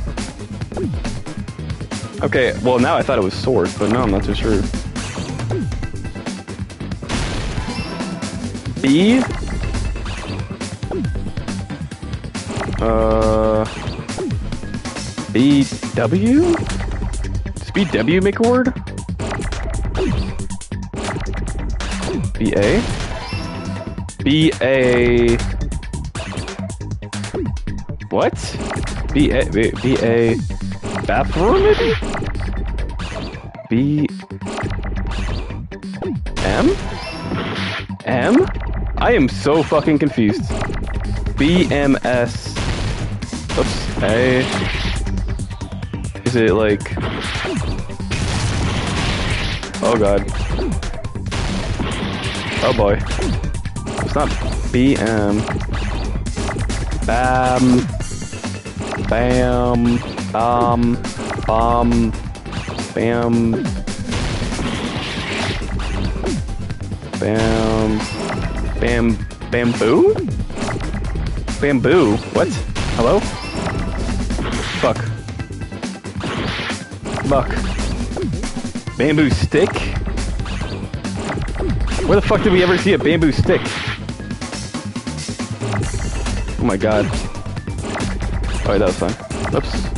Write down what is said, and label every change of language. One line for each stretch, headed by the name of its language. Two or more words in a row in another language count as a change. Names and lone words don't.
English: Okay, well now I thought it was sword, but no, I'm not too sure. B? BW? Does BW make a word? BA? BA... What? BA... Bathroom, maybe? B... M? M? I am so fucking confused. BMS... Oops. A... Is it like... Oh god. Oh boy. It's not BM. Bam. Bam. Bam. Bam. Bam. Bam. Bamboo? Bamboo. What? Hello? Fuck. Fuck. Bamboo stick? Where the fuck did we ever see a bamboo stick? Oh my god. Oh wait, that was fine. Oops.